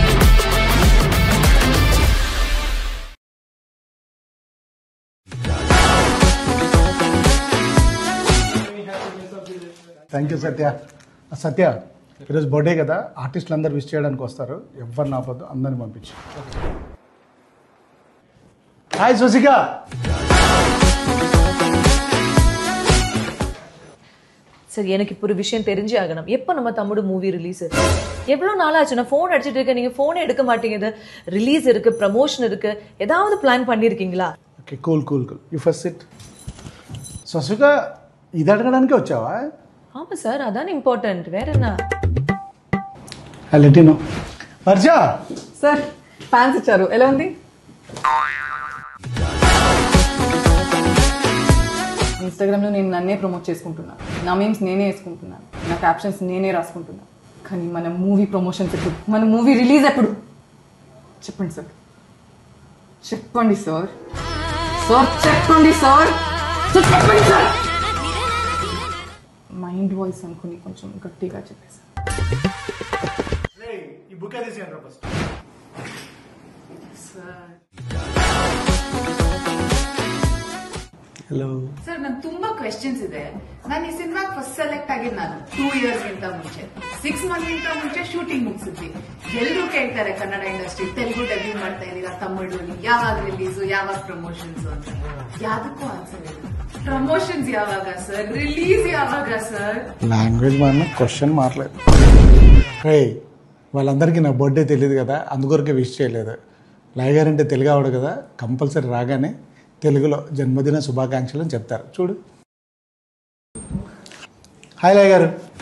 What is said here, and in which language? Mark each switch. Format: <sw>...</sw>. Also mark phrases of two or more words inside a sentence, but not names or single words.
<en>thank you సత్య.</en> <te>సత్య, ఈరోజు బర్త్డే కదా, ఆర్టిస్టులు అందరు విష్ చేయడానికి వస్తారు. ఎవరిని ఆపొద్దు, అందరిని పంపించు. హాయ్ సుశిక.</te> <ta>சரி, எனக்கு இப்போ ஒரு விஷயம் தெரிஞ்சே ஆகணும். எப்போ நம்ம தம்முடு மூவி ரிலீஸ்? எவ்வளோ நாளாச்சு நான் ஃபோன் அடிச்சுட்டு இருக்கேன், நீங்கள் ஃபோனே எடுக்க மாட்டேங்குது. ரிலீஸ் இருக்கு, ப்ரமோஷன் இருக்கு, ஏதாவது பிளான் பண்ணியிருக்கீங்களா?</ta> <te>ఓకే, కూల్.</te> <en>you first sit.</en> <te>సుశిక, ఇది అడగడానికే వచ్చావా?</te> <ta>ஆமாம் சார், அதான் இம்பார்ட்டன்ட். வேற என்ன?</ta> <te>లెటినో. వర్ష సార్, ఫ్యాన్స్ ఇచ్చారు, ఎలా ఉంది? ఇన్స్టాగ్రామ్లో నేను నన్నే ప్రమోట్ చేసుకుంటున్నాను, నా మీమ్స్ నేనే వేసుకుంటున్నాను, నా క్యాప్షన్స్ నేనే రాసుకుంటున్నాను. కానీ మన మూవీ ప్రమోషన్స్ ఎప్పుడు, మన మూవీ రిలీజ్ ఎప్పుడు? చెప్పండి సార్, చెప్పండి సార్, చెప్పండి సార్.</te> <en>mind voice</en> <te>అనుకుని కొంచెం గట్టిగా చెప్పేసి. హలో</te> <kn>ಸರ್, ನನ್ ತುಂಬಾ ಕ್ವೆಶ್ಚನ್ಸ್ ಇದೆ. ನಾನು ಈ ಸಿನಿಮಾಗೆ</kn> <en>first select</en> <kn>ಆಗಿದ್ದು ನಾನು 2 years ಗಿಂತ ಮುಂಚೆ, 6 months ಗಿಂತ ಮುಂಚೆ ಶೂಟಿಂಗ್ ಮುಗಿಸಿದ್ವಿ. ಎಲ್ಲರೂ ಕೇಳ್ತಾರೆ ಕನ್ನಡ ಇಂಡಸ್ಟ್ರಿ, ತೆಲುಗು ಡಬ್ಬಿಂಗ್ ಮಾಡ್ತಾ ಇದೀರಾ, ತಮಿಳು ಯಾವಾಗ ರಿಲೀಸು, ಯಾವಾಗ ಪ್ರಮೋಷನ್ಸ್ ಅಂತ. ಯಾವ್ದಕ್ಕೂ ಆನ್ಸರ್ ಇಲ್ಲ. ಪ್ರಮೋಷನ್ಸ್ ಯಾವಾಗ ಸರ್, ರಿಲೀಸ್ ಯಾವಾಗ ಸರ್?</kn> <te>లాంగ్వేజ్ మన క్వశ్చన్ మారలేదు. వాళ్ళందరికీ నా బర్త్డే తెలియదు కదా, అందుకొరకే విష్ చేయలేదు. లాయ్ గారు అంటే తెలుగు ఆవిడ కదా, కంపల్సరీ రాగానే తెలుగులో జన్మదిన శుభాకాంక్షలు అని చెప్తారు. చూడు. హాయ్ లాయ్ గారు.</te>